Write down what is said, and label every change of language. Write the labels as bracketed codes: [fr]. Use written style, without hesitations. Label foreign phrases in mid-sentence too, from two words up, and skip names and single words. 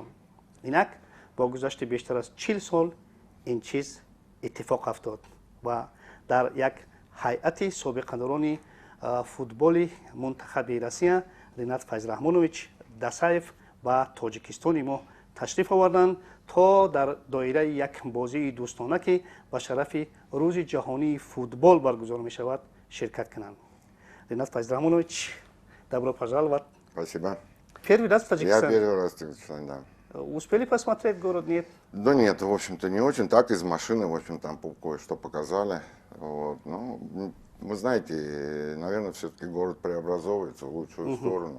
[tg] инак бо гузашти бештар аз 40 сол ин чиз иттифоқ афтод ва дар як ҳайати собиқадарони футболи мунтахаби Россия Ринат Файзрахмонович Дасаев ба Тоҷикистони мо ташриф оварданд то дар доираи як бозии дӯстона ки ба шарафи рӯзи ҷаҳонии футбол баргузор мешавад ширкат кунанд. [ru] Ринат Файзрахмонович, добро пожаловать. Спасибо. Первый раз в Таджикистане? Я первый раз в Таджикистане, да. Успели посмотреть город, нет? Да нет, в общем-то, не очень. Так, из машины, в общем, там кое-что показали. Вот. Ну, вы знаете, наверное, все-таки город преобразовывается в лучшую сторону.